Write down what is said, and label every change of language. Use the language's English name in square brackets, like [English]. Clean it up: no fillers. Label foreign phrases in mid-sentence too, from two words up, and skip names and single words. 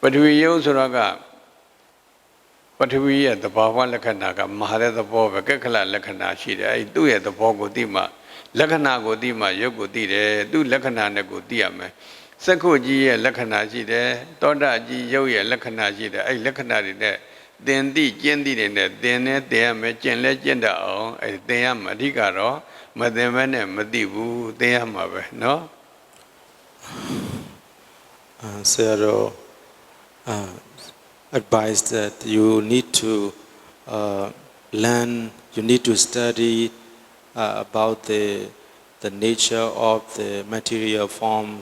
[Burmese] ထဝီရုပ်ဆိုတော့ကပထဝီရဲ့သဘာဝလက္ခဏာကမဟာတဲ့သဘောပဲကက္ခလလက္ခဏာရှိတယ်အဲ့သူ့ရဲ့သဘောကိုသိမှလက္ခဏာကိုသိမှရုပ်ကိုသိတယ်သူ့လက္ခဏာနဲ့ကိုသိရမယ်စက္ခုကြီးရဲ့လက္ခဏာရှိတယ်သောတာကြီးရုပ်ရဲ့လက္ခဏာရှိတယ်အဲ့လက္ခဏာတွေနဲ့သင်သိကျင့်သိတွေနဲ့သင်နဲ့သင်ရမယ်ကျင့်လဲကျင့်တတ်အောင်အဲ့သင်ရမှာအဓိကတော့မသင်မဲနဲ့မသိဘူးသင်ရမှာပဲနော် [English] Sayadaw advised that you need to learn, you need to study about the nature of the material forms.